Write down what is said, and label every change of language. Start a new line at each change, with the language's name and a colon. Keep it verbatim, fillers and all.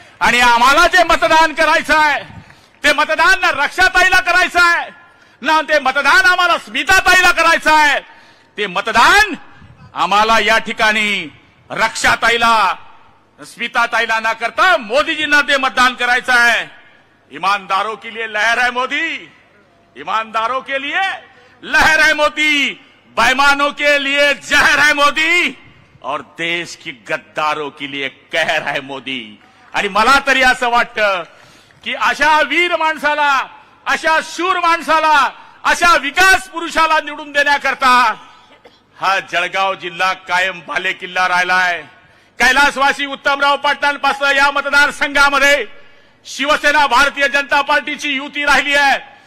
Marathi: आणि आम्हाला जे मतदान करायचं आहे ते मतदान ना रक्षाताईला करायचं आहे, ना ते मतदान आम्हाला स्मिताताईला करायचं आहे. ते मतदान आम्हाला या ठिकाणी रक्षाताईला, स्मिताताईला ना करता मोदीजींना ते मतदान करायचं आहे.
Hindi: ईमानदारों के लिए लहर है मोदी, ईमानदारों के लिए लहर है मोदी, बेईमानों के लिए जहर है मोदी, और देश की गद्दारों के लिए कहर है मोदी.
Marathi: आणि मला तरी असं वाटतं की अशा वीर माणसाला, अशा शूर माणसाला, अशा विकास पुरुषाला निवडून देण्याकरता हा जळगाव जिल्हा कायम भाले किल्ला राहिलाय. कैलासवासी उत्तमराव पाटलांपासून या मतदारसंघामध्ये शिवसेना भारतीय जनता पार्टीची युती राहिली आहे.